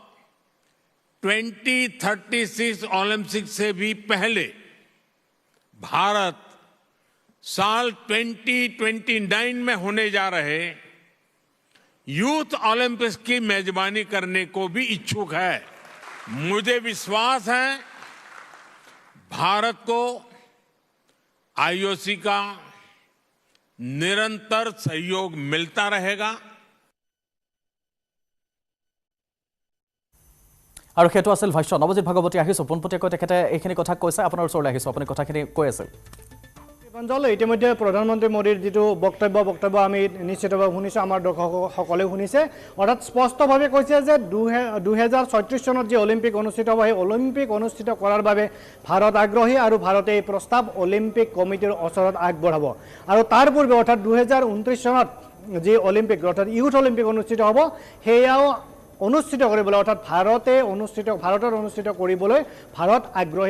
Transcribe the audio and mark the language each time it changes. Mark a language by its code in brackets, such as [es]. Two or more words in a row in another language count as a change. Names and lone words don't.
[hi] 2036 ओलंपिक से भी पहले भारत साल 2029 में होने जा रहे यूथ ओलंपिक्स की मेजबानी करने को भी इच्छुक है मुझे विश्वास है भारत को IOC का निरंतर सहयोग मिलता रहेगा [as] আৰু সেইটো আছিল ভাষ্য নৱজিৎ ভাগৱতী আহিছো পোনপটীয়াকৈ তেখেতে এইখিনি কথা কৈছে আপোনাৰ ওচৰলৈ আহিছো আপুনি কথাখিনি কৈ আছে পঞ্জল ইতিমধ্যে প্ৰধানমন্ত্ৰী মোদীৰ যিটো বক্তব্য আমি নিশ্চিতভাৱে শুনিছো আমাৰ দৰ্শকসকলেও শুনিছে অৰ্থাৎ স্পষ্টভাৱে কৈছে যে 2036 চনত যে অলিম্পিক অনুষ্ঠিত হ'ব সেই অলিম্পিক অনুষ্ঠিত কৰাৰ বাবে ভাৰত আগ্ৰহী আৰু ভাৰতে এই প্ৰস্তাৱ অলিম্পিক কমিটিৰ ওচৰত আগবঢ়াব আৰু তাৰ পূৰ্বে অৰ্থাৎ 2029 চনত যে অলিম্পিক অৰ্থাৎ ইউথ অলিম্পিক অনুষ্ঠিত হ'ব সেয়াও অনুষ্ঠিত কৰিবলৈ অৰ্থাৎ ভাৰতৰ অনুষ্ঠিত কৰিবলৈ ভাৰত আগ্ৰহী